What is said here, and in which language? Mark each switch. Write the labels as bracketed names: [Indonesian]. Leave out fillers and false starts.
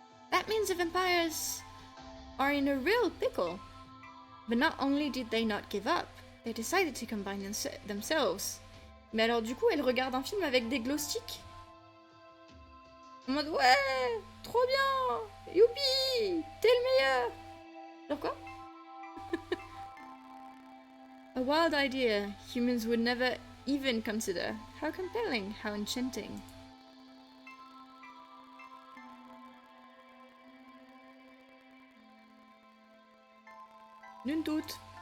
[English] That means the vampires are in a real pickle. But not only did they not give up, they decided to combine themselves. [French] Mais alors du coup, elle regarde un film avec des glow sticks. En mode ouais, trop bien, youpi, t'es le meilleur. Genre quoi? [English] A wild idea humans would never even consider. How compelling, how enchanting. [French] Nul doute.